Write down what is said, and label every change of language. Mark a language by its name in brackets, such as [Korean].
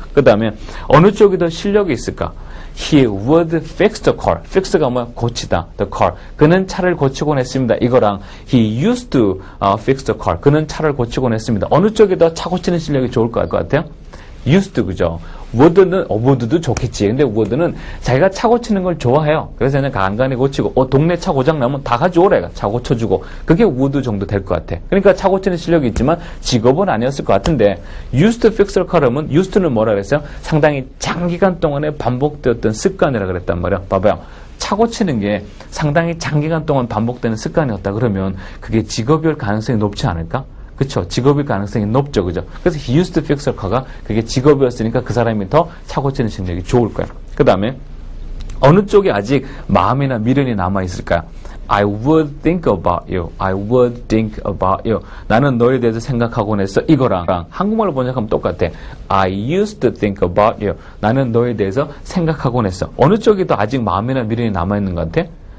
[Korean] 그 다음에 어느 쪽이 더 실력이 있을까? [English] He would fix the car. fix가 [Korean] 뭐야? 고치다. [English] the car. [Korean] 그는 차를 고치곤 했습니다. [English] 이거랑 he used to fix the car. [Korean] 그는 차를 고치곤 했습니다. 어느 쪽이 더 차 고치는 실력이 좋을 것 같아요? used to 그죠? would도 좋겠지. 근데 would는 자기가 차 고치는 걸 좋아해요. 그래서 그냥 간간히 고치고 동네 차 고장 나면 다 가져오래. 차 고쳐주고. 그게 would 정도 될 것 같아. 그러니까 차 고치는 실력이 있지만 직업은 아니었을 것 같은데 [English] used to fix the car [Korean] 은 used는 뭐라 그랬어요? 상당히 장기간 동안에 반복되었던 습관이라 그랬단 말이야. 봐봐요. 차 고치는 게 상당히 장기간 동안 반복되는 습관이었다 그러면 그게 직업일 가능성이 높지 않을까? 그쵸. 직업일 가능성이 높죠. 그죠? 그래서 [English] he used to fix a car [Korean] 가 그게 직업이었으니까 그 사람이 더 차 고치는 실력이 좋을 거예요. 그 다음에 어느 쪽에 아직 마음이나 미련이 남아있을까요? [English] I would think about you. I would think about you. [Korean] 나는 너에 대해서 생각하곤 했어. 이거랑 한국말로 번역하면 똑같아. [English] I used to think about you. [Korean] 나는 너에 대해서 생각하곤 했어. 어느 쪽이 더 아직 마음이나 미련이 남아있는 것 같아?